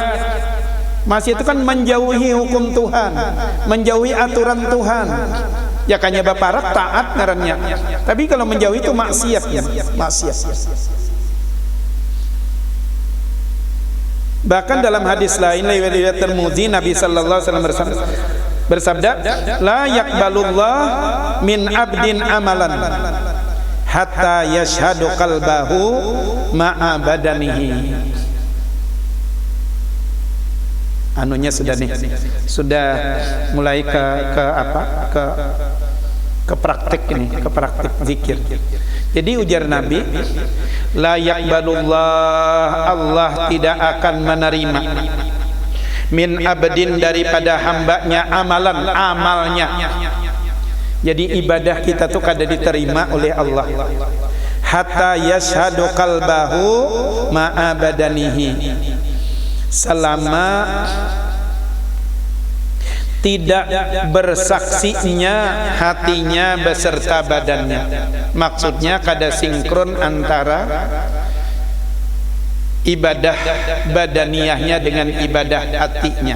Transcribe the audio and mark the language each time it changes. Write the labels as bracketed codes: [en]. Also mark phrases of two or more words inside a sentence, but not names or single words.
[id] Maksiat itu kan menjauhi hukum Tuhan, menjauhi aturan Tuhan. [bjn] Ya kanya baparak taat ngarannya. Tapi kalau menjauhi itu maksiat, ya. [id] Maksiat. Bahkan dalam hadis lain riwayat Tirmidzi, Nabi [ar] صلى الله عليه وسلم [id] bersabda, [ar] لا يقبل الله من عبد عملا حتى يشهد قلبه مع بدنه. [bjn] Anunya sudah nih, sudah mulai ke praktik ini, ke praktik zikir. [id] Jadi ujar Nabi, [ar] لا يقبل الله, [id] Allah tidak akan menerima [ar] من عبد, [id] daripada hambanya amalnya. [bjn] Jadi ibadah kita tuh kada diterima oleh Allah [ar] حتى يشهد قلبه مع بدنه, [id] selama tidak bersaksinya hatinya beserta badannya. Maksudnya kada sinkron antara ibadah badaniyahnya dengan ibadah hatinya.